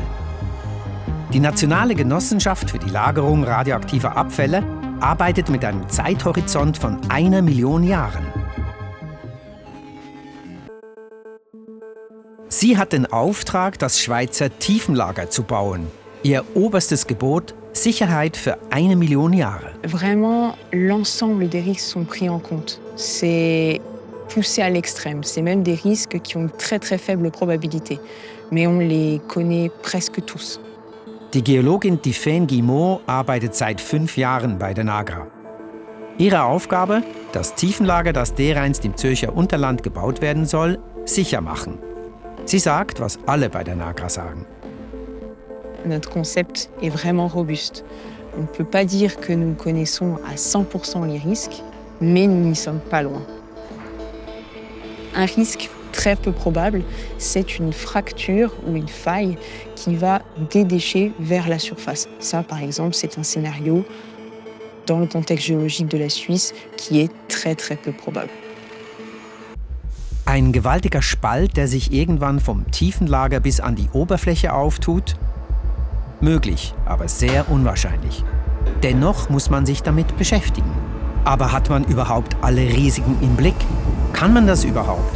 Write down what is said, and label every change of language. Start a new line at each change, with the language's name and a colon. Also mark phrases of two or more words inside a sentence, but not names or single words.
German: Die Nationale Genossenschaft für die Lagerung radioaktiver Abfälle arbeitet mit einem Zeithorizont von 1 Million Jahren. Sie hat den Auftrag, das Schweizer Tiefenlager zu bauen. Ihr oberstes Gebot: Sicherheit für 1 Million Jahre.
French: Vraiment, l'ensemble des risques sont pris en compte. C'est poussé à l'extrême. C'est même des risques qui ont très très faible probabilité. Mais on les connaît presque tous.
German: Die Geologin Tiffaine Guillemot arbeitet seit 5 Jahren bei der NAGRA. Ihre Aufgabe: das Tiefenlager, das dereinst im Zürcher Unterland gebaut werden soll, sicher machen. Sie sagt, was alle bei der NAGRA sagen.
French: Notre concept est vraiment robuste. On ne peut pas dire que nous connaissons à 100% les risques, mais nous n'y sommes pas loin. Un risque très peu probable, c'est une fracture ou une faille qui va des déchets vers la surface. Ça, par exemple, c'est un scénario dans le contexte géologique de la Suisse qui est très très peu probable.
German: Ein gewaltiger Spalt, der sich irgendwann vom Tiefenlager bis an die Oberfläche auftut? Möglich, aber sehr unwahrscheinlich. Dennoch muss man sich damit beschäftigen. Aber hat man überhaupt alle Risiken im Blick? Kann man das überhaupt?